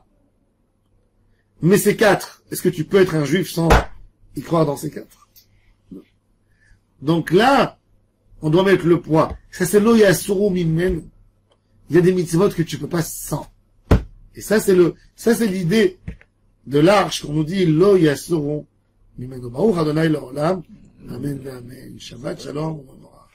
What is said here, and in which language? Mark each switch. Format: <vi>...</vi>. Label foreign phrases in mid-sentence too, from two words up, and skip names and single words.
<fr>Mais ces 4, est-ce que tu peux être un juif sans y croire dans ces 4? Donc là, on doit mettre le poids. Ça c'est</fr> <he>לא יסורו ממנו.</he> <fr>Il y a des mitzvot que tu peux pas sans. Et ça c'est l'idée de l'arche qu'on nous dit</fr> <he>לא יסורו ממנו. ברוך אדוני לעולם אמן אמן שבת שלום.</he>